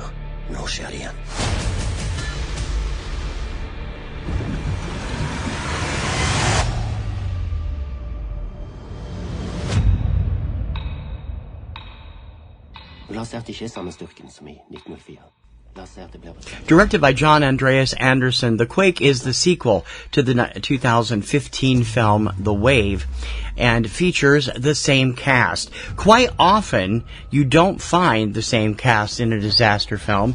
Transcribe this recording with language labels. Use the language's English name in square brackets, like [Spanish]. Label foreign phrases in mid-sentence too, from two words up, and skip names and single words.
[Norwegian] Nå skjer det igjen. Lanserte ikke samme styrken som i 1904. [English] Directed by John Andreas Anderson, The Quake is the sequel to the 2015 film The Wave and features the same cast. Quite often, you don't find the same cast in a disaster film.